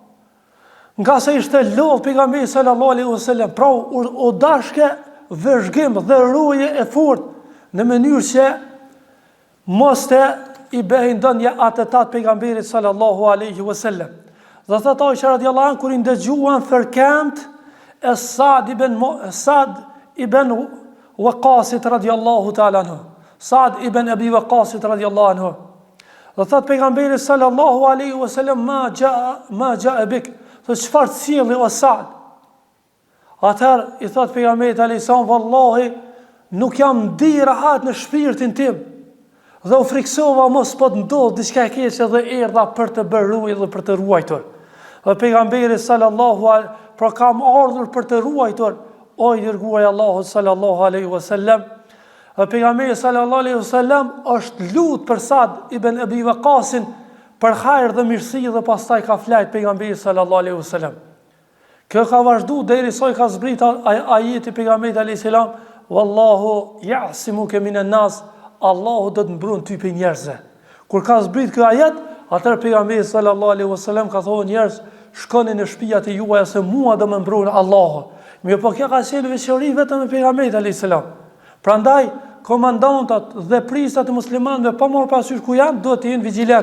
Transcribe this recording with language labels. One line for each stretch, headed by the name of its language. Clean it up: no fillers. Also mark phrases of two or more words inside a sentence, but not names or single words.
Albanian: Nga se ishte lodh pejgamberi
Arabic: صلى الله عليه وسلم,
Albanian: pra u dashke vëzhgim dhe roje e fortë në mënyrë që mos të i bëjë ndonjë atentat pejgamberit
Arabic: صلى الله عليه وسلم.
Albanian: Dhe thot Aisha
Arabic: رضي الله عنها
Albanian: kur i ndëgjuan fërkend e Sa'd ibn Waqasit
Arabic: رضي الله تعالى عنه.
Albanian: Sa'd ibn Abi Waqasit
Arabic: رضي الله عنه.
Albanian: Dhe thot pejgamberi
Arabic: صلى الله عليه وسلم ما جاء بك.
Albanian: Thot çfarë sjellë o Sa'd? Atëherë i thot pejgamberit
Arabic: عليه السلام,
Albanian: vallahi nuk jam ndi rahat në shpirtin tim. Dhe u friksova mos po të ndodh diçka e keqe dhe erdha për të bërë rujë dhe për të ruajtur. Dhe pejgamberi
Arabic: صلى الله عليه,
Albanian: pra kam ardhur për të ruajtur, o i dërguari Allahut
Arabic: صلى الله عليه وسلم.
Albanian: Dhe pejgamberi
Arabic: صلى الله عليه وسلم
Albanian: është lut për Sa'd ibn Abi Waqasin për hajër dhe mirësi dhe pastaj ka flajt pejgamberi
Arabic: صلى الله عليه وسلم.
Albanian: Kjo ka vazhdu derisa i ka zbrit ajeti pejgamberit
Arabic: عليه السلام, والله يعصمك من الناس,
Albanian: Allahu do të mbron ty për njerëzve. Kur ka zbrit kjo ajet, atëherë pejgamberi
Arabic: صلى الله عليه وسلم
Albanian: ka thonë njerëz, shkoni në shtëpiat e juaja se mua do më mbron Allahu. Mirë, po kjo ka qenë veçori vetëm me pejgamberin
Arabic: عليه السلام.
Albanian: Prandaj komandantat dhe prisat e muslimanëve pa marrë parasysh ku janë, duhet të jenë vigjilent.